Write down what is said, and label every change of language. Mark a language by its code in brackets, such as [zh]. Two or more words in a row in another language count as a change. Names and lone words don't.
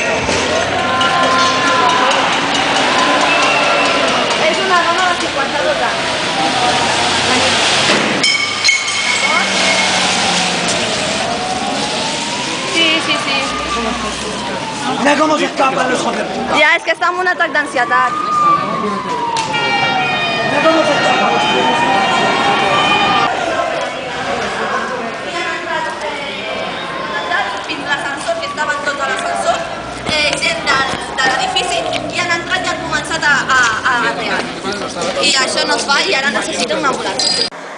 [ca] És una dona de 52 anys. Sí. [es] Mira cómo se escapan los hijos de puta. [ca] Ja, és que està en un atac d'ansietat. [es] Mira cómo se escapan. [ca] Fins l'ascensor, que estaven tots a l'ascensor, gent de l'edifici, i han entrat i han començat a arrear. I això no es fa i ara necessita una ambulància.